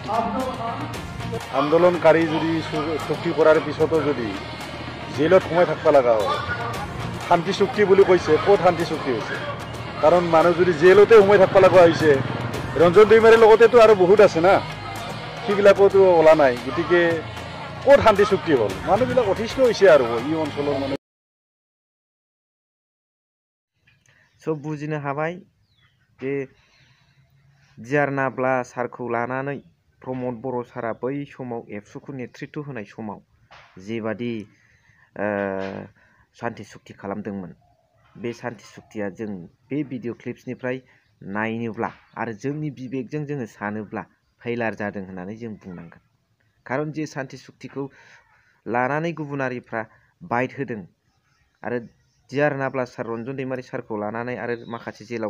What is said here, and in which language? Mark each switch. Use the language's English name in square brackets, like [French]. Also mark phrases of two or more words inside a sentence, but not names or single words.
[Assamese] আন্দোলনকাৰী যদি চুক্তি কৰাৰ পিছতো যদি জেলত সোমাই থাকিব লগা হয় শান্তি চুক্তি বুলি কৈছে ক'ত শান্তি চুক্তি হৈছে কাৰণ মানুহ যদি জেলতে সোমাই থাকিব লগা হৈছে ৰঞ্জন দৈমাৰীৰ লগতেতো আৰু বহুত আছে না সেইবিলাকতো ওলা নাই গতিকে ক'ত শান্তি চুক্তি হ'ল মানুহবিলাক অতিষ্ঠ হৈছে আৰু এই অঞ্চলৰ মানুহ [Bodo] सब बुजिनो हाबाय जे जिआर नाब्ला सारखौ लानानै प्रमोद बड़ो सारा बै समाव एबसुखौ नेतृत्व होनाय समाव जेबादि शान्ति सुक्ति खालामदोंमोन बे शान्ति सुक्तिया जों बे भिडिअ क्लिप्सनिफ्राय नायनोब्ला आरो जोंनि बिबेकजों जोङो सानोब्ला फेलार जादों होननानै जों बुंनांगोन खारन जे शान्ति सुक्तिखौ लानानै गुबुनारिफ्रा बाइट होदों आरो जिआर नाब्ला सार रन्जन दैमारी सारखौ लानानै आरो माखासे जेलाव